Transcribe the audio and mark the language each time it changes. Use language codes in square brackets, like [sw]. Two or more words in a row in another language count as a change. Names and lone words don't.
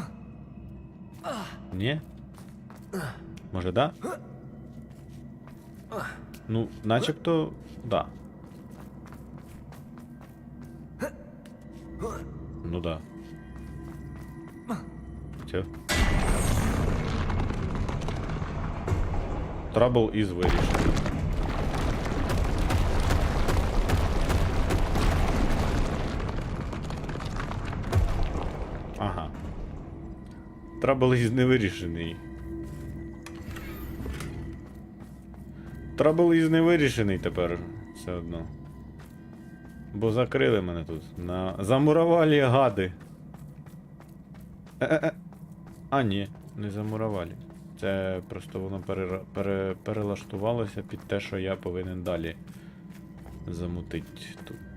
[uk] Ні? Може, да? Ну, начебто, да. Ну да. Все. [en] Trouble is [uk] вирішений. Ага. [en] Trouble is [uk] не вирішений. [en] Trouble is [uk] не вирішений тепер все одно. Бо закрили мене тут. Замуровали гади. А, ні, не замуровали. Це просто воно перелаштувалося під те, що я повинен далі замутити тут.